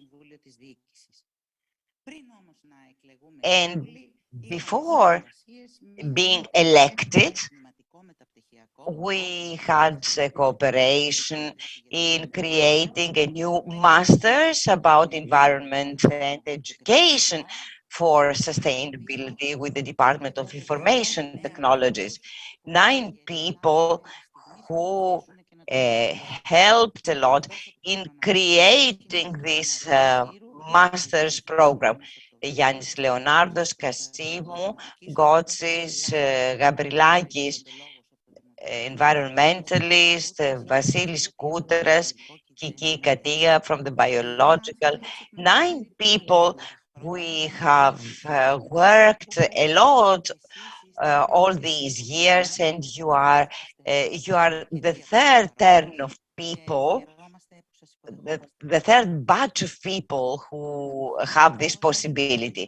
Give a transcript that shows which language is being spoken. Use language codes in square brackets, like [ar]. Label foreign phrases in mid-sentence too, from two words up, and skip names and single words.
[en] And before being elected, we had a cooperation in creating a new master's about environment and education for sustainability with the Department of Information Technologies. 9 people who helped a lot in creating this master's program. Yannis Leonardos, Kasimou, Gotsis, Gabrilakis, environmentalist, Vasilis Koutras, Kiki Katia from the biological. 9 people. We have worked a lot all these years, and you are the third turn of people, the third batch of people who have this possibility.